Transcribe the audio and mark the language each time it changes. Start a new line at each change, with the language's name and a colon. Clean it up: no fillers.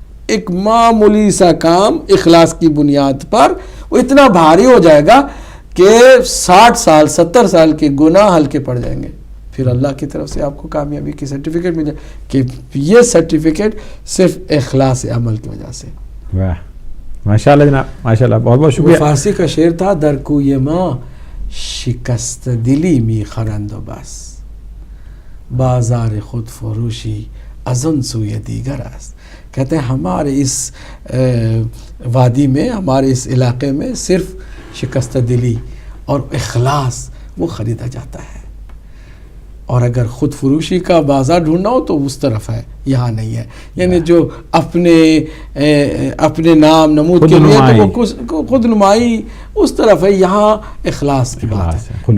Urdu: ایک معمولی سا کام اخلاص کی بنیاد پر وہ اتنا بھاری ہو جائے گا کہ 60 سال 70 سال کے گناہ ہلکے پڑ جائیں گے. پھر اللہ کی طرف سے آپ کو کامیابی کی سرٹیفکیٹ مل جائے کہ یہ سرٹیفکیٹ صرف اخلاص عمل کی وجہ سے. واہ ماشاءاللہ جناب, ماشاءاللہ, بہت بہت شکریہ. فارسی کا شعر تھا,
Persian: در کوی ما شکست دلی می خرند و بس, بازار خود فروشی از آن سوی دیگر است.
Urdu: کہتے ہیں ہمارے اس وادی میں, ہمارے اس علاقے میں صرف شکست دلی اور اخلاص وہ خریدا جاتا ہے, اور اگر خود فروشی کا بازار ڈھونڈنا ہو تو اس طرف ہے, یہاں نہیں ہے. یعنی جو اپنے نام نمود کے لیے تو وہ خود نمائی اس طرف ہے, یہاں اخلاص کی بات ہے.